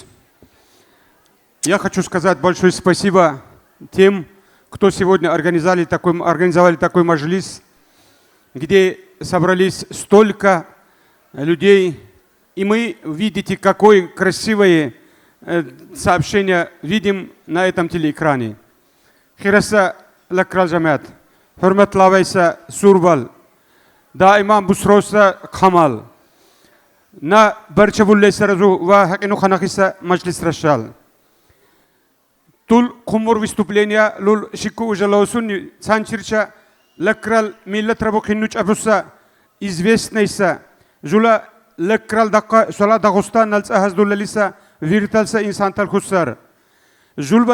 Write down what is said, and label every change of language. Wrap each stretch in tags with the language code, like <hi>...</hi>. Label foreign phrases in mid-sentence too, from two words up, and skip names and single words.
<ru>Я хочу сказать большое спасибо тем, кто сегодня организовали такой маджлис, где собрались столько людей. И мы, видите, какое красивое сообщение видим на этом телеэкране.</ru> <lbe>Хираса лакрал жамят, хурматлавайса сурвал, да имам бусроса камал, на барчавуллайса разу ва хакину ханахиса маджлис рашал. Тул кумур выступления лул шику ужалаусунни санчирча лакрал миллат рабухиннуч абуса известнайса жула лакрал дака шала дагустан алцахаздуллалиса вирталса инсантал хусар жулба</lbe>